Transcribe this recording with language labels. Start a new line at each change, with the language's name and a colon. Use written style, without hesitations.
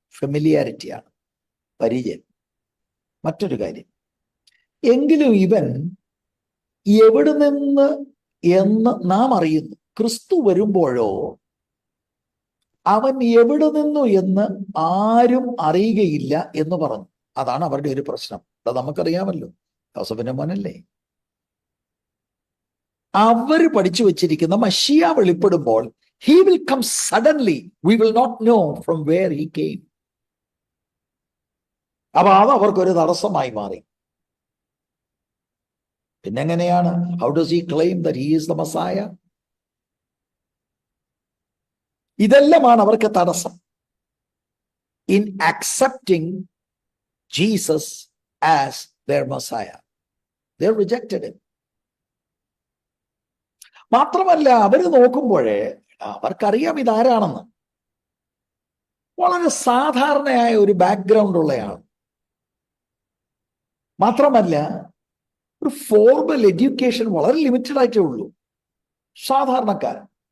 Malayalam: ഫെമിലിയാരിറ്റിയാണ്, പരിചയം. മറ്റൊരു കാര്യം, എങ്കിലും ഇവൻ എവിടെ നിന്ന് എന്ന് നാം അറിയുന്നു. ക്രിസ്തു വരുമ്പോഴോ അവൻ എവിടെ നിന്നു എന്ന് ആരും അറിയുകയില്ല എന്ന് പറഞ്ഞു. അതാണ് അവരുടെ ഒരു പ്രശ്നം. അത് നമുക്കറിയാമല്ലോ. യോസഫിന്റെ മോനല്ലേ? അവര് പഠിച്ചു വെച്ചിരിക്കുന്ന മശിയ വെളിപ്പെടുമ്പോൾ
English: he will come suddenly, we will not know from where he came.
Malayalam: അപ്പൊ അത് അവർക്കൊരു തടസ്സമായി മാറി. പിന്നെങ്ങനെയാണ്
English: how does he claim that he is the Messiah?
Malayalam: ഇതെല്ലാമാണ് അവർക്ക് തടസ്സം.
English: in accepting Jesus as their Messiah, they rejected him.
Malayalam: മാത്രമല്ല അവര് നോക്കുമ്പോഴേ അവർക്കറിയാം ഇതാരാണെന്ന്. വളരെ സാധാരണയായ ഒരു ബാക്ക്ഗ്രൗണ്ട് ഉള്ളയാൾ. മാത്രമല്ല ഒരു ഫോർമൽ എഡ്യൂക്കേഷൻ വളരെ ലിമിറ്റഡ് ആയിട്ടേ ഉള്ളൂ, സാധാരണക്കാരൻ.